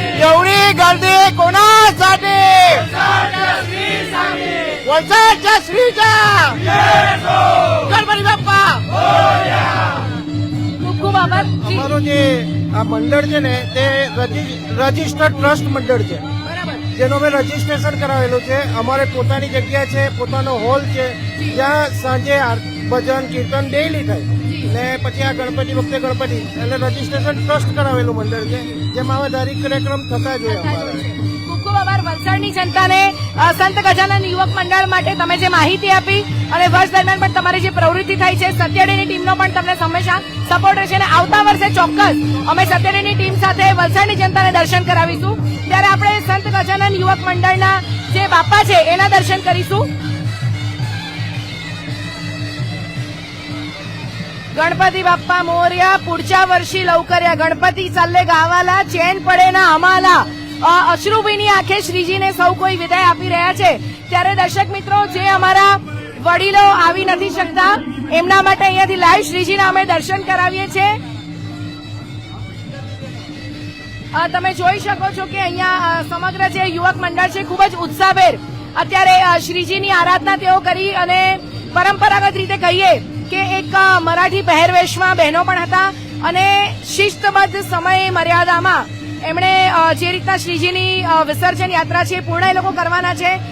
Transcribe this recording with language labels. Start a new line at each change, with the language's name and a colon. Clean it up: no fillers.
Marathi: एवढी गर्दी कोणासाठी? वलसाडच्या श्रीजा गणपती बाप्पा.
Gujarati: ખૂબ ખૂબ આભાર. અમારું જે આ મંડળ છે ને તે રજિસ્ટર્ડ ટ્રસ્ટ મંડળ છે. જેનું અમે રજીસ્ટ્રેશન કરાવેલું છે. અમારે પોતાની જગ્યા છે, પોતાનો હોલ છે, જ્યાં સાંજે ભજન કીર્તન ડેઈલી થાય ને પછી આ ગણપતિ વખતે ગણપતિ એટલે રજીસ્ટ્રેશન ટ્રસ્ટ કરાવેલું મંડળ છે, જેમાં આવા ધાર્મિક કાર્યક્રમ થતા જ હોય અમારા. ખૂબ ખૂબ આભાર વલસાડની જનતાને સંત ગજાનન યુવક મંડળ માટે તમે જે માહિતી આપી અને વર્ષ દરમિયાન પણ તમારી જે પ્રવૃત્તિ થાય છે, સત્યડીની ટીમનો પણ તમને હંમેશા સપોર્ટ રહેશે અને આવતા વર્ષે ચોક્કસ અમે સત્યડીની ટીમ સાથે વલસાડની જનતાને દર્શન કરાવીશું. ત્યારે આપણે સંત ગજાનન યુવક મંડળના જે બાપા છે એના દર્શન કરીશું.
Marathi: गणपती बाप्पा मोरया पुढच्या वर्षी लवकर या. गणपती चालले गावाला, चैन પડે ના અમાલા.
Gujarati: અશ્રુભીની આંખે શ્રીજીને સૌ કોઈ વિદાય આપી રહ્યા છે. ત્યારે દર્શક મિત્રો, જે અમારા વડીલો આવી નથી શકતા એમના માટે અહીંયાથી લાઈવ શ્રીજીના અમે દર્શન કરાવીએ છીએ. તમે જોઈ શકો છો કે અહીંયા સમગ્ર જે યુવક મંડળ છે ખૂબ જ ઉત્સાહભેર અત્યારે શ્રીજીની આરાધના તેઓ કરી અને પરંપરાગત રીતે કહીએ કે એક મરાઠી પહેરવેશમાં બહેનો પણ હતા અને શિસ્તબદ્ધ સમય મર્યાદામાં એમણે જે રીતના શ્રીજીની વિસર્જન યાત્રા છે પૂર્ણ એ લોકો કરવાના છે.